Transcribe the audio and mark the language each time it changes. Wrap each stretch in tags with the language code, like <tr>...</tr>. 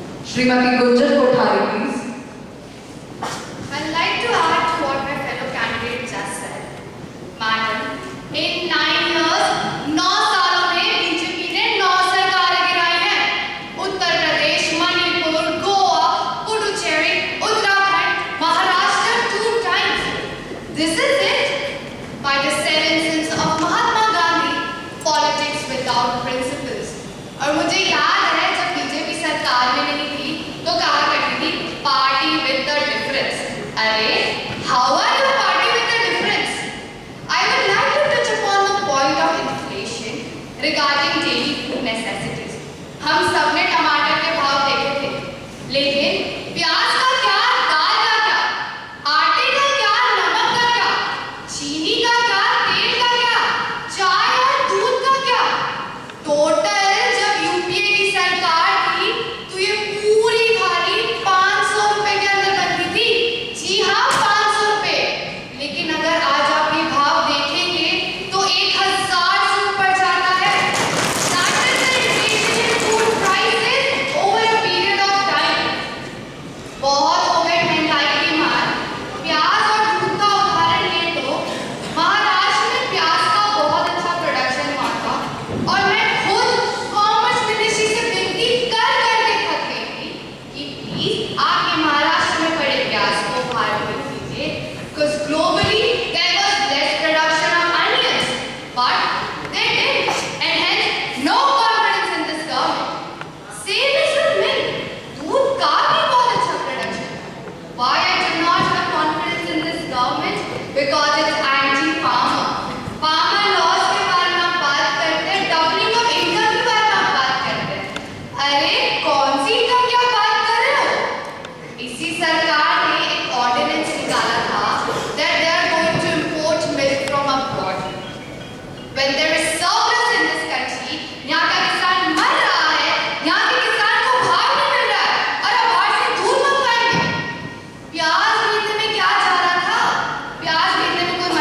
<en>Srimati Gunjan Kothari, please. I'd like to add to what my fellow candidate just said. Madam, in 9 years,</en> <hi>9 सालों में BJP ने 9 सरकारें गिराई हैं। Uttar Pradesh, Manipur, Goa, Puducherry, Uttarakhand, Maharashtra</hi> <en>2 times. This is it. By the 7 sins of Mahatma Gandhi, politics without principles.</en> <hi>और मुझे याद है जब बीजेपी सरकार में नहीं थी तो कहा करती थी</hi> <en>Party with the difference. अरे how are you party with the difference? I would like to touch upon the point of inflation regarding daily food necessities.</en> <hi>हम सब ने टमाटर के भाव देखे थे, लेकिन प्याज का क्या, दाल का क्या, आटे का क्या, नमक का क्या, चीनी का क्या, तेल का क्या, चाय और दूध का क्या? टोटल जब यूपीए की सरकार थी तो ये पूरी थाली 500 रुपए के अंदर बनती थी. जी हाँ, 500 रुपए. लेकिन अगर आज आप ये भाव देखेंगे तो 1000 से ऊपर जाता है.</hi> <en>That is the inflation in food prices over a period of time.</en> <hi>बहुत हो गई महंगाई की मार. प्याज और दूध का उदाहरण लें तो महाराष्ट्र में प्याज का बहुत अच्छा प्रोडक्शन हुआ था और मैं खुद कॉमर्स मिनिस्ट्री से विनती कर करके थक गई थी कि प्लीज आप ये महाराष्ट्र में पड़े प्याज को भारत में दीजिए.</hi> <en>Because globally there was less production of onions, but they did, and hence no confidence in this government. Same is with milk.</en> <hi>दूध का भी बहुत अच्छा प्रोडक्शन है.</hi> <en>Why I do not have confidence in this government? Because it's anti-farmer.</en> <hi>Farmer laws के बारे में हम बात करते हैं,</hi> <en>doubling of income</en> <hi>के बारे में हम बात करते हैं. अरे कौन सी income की आप बात कर रहे हो? इसी सरकार ने एक ऑर्डिनेंस निकाला था</hi> <en>that they are going to import milk from abroad. When there is surplus in this country,</en> <hi>यहाँ का किसान मर रहा है, यहाँ के किसान को भाव नहीं मिल रहा है और अब बाहर से दूध मंगवाएंगे. प्याज खरीदने में क्या जा रहा था? प्याज खरीदने में</hi>